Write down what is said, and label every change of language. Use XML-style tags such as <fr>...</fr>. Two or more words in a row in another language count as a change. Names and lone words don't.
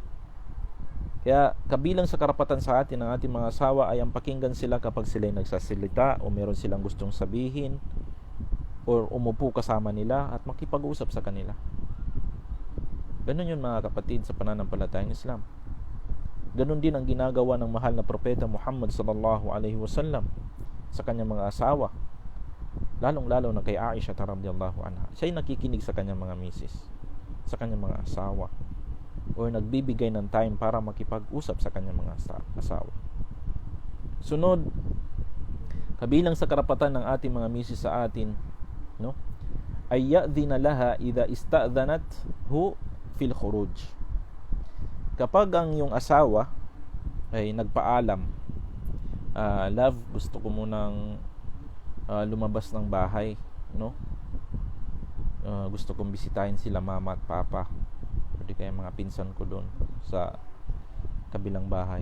<tl>Kaya kabilang sa karapatan sa atin ng ating mga asawa ay ang pakinggan sila kapag sila ay nagsasalita o meron silang gustong sabihin or umupo kasama nila at makipag-usap sa kanila. Ganun yun mga kapatid sa pananampalatayang Islam. Ganun din ang ginagawa ng mahal na propeta Muhammad</tl> <ar>صلى الله عليه وسلم</ar> <tl>sa kanyang mga asawa, lalong-lalo na kay Aisha</tl> <ar>رضي الله عنها.</ar> <tl>Siya ay nakikinig sa kanyang mga misis, sa kanyang mga asawa, o nagbibigay ng time para makipag-usap sa kanyang mga asawa. Sunod, kabilang sa karapatan ng ating mga misis sa atin, no, ay</tl> <ar>يأذن لها إذا استأذنته في الخروج.</ar> <tl>Kapag ang yung asawa ay nagpaalam, love, gusto ko munang lumabas ng bahay, no? Gusto kong bisitahin sila mama at papa, pwede kaya mga pinsan ko doon sa kabilang bahay.</tl>